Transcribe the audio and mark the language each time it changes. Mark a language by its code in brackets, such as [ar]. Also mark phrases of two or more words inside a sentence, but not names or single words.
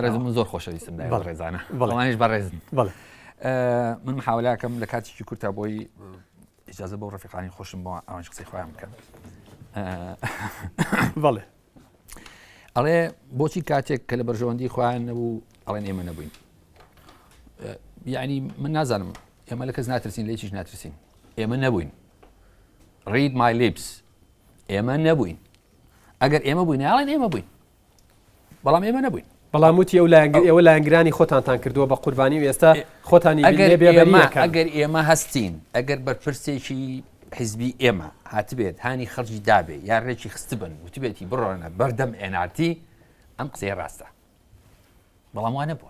[ckb] من زۆر خۆشەویستم لای بەڕێزانە، بەڵانیش بەڕێزن. من محاولاکەم لە کاتێکی کورتا بۆی ئیجازە بۆ ڕەفیقانی خۆشم بۆ ئەوانش قسەی خۆیان بکەن. بەڵێ ئەڵێ بۆچی کاتێک کە لە بەرژەوەندی خۆیان نەبوو ئەڵێن ئێمە نەبووین؟ یعنی من نازانم ئێمە لە کەس ناترسین، لە هیچیش ناترسین. ئێمە نەبووین. [en] read my lips. [ckb] ئێمە نەبووین. ئەگەر ئێمە بووین ئاڵێن ئێمە بووین، بەڵام ئێمە نەبووین. بەڵام وتی ئێوە لایەنگرانی خۆتانتان کردووە بە قوربانی و ئێستا خۆتانی بێبەریەکە. ئەگەر ئێمە هەستین، ئەگەر بەرپرسێکی حیزبی ئێمە هاتبێت هانی خەرجی دابێ یا ڕێکی خستبن وتبێتی بڕۆنە بەردەم NRT، ئەم قسەی ڕاستە، بەڵام وانە بووە.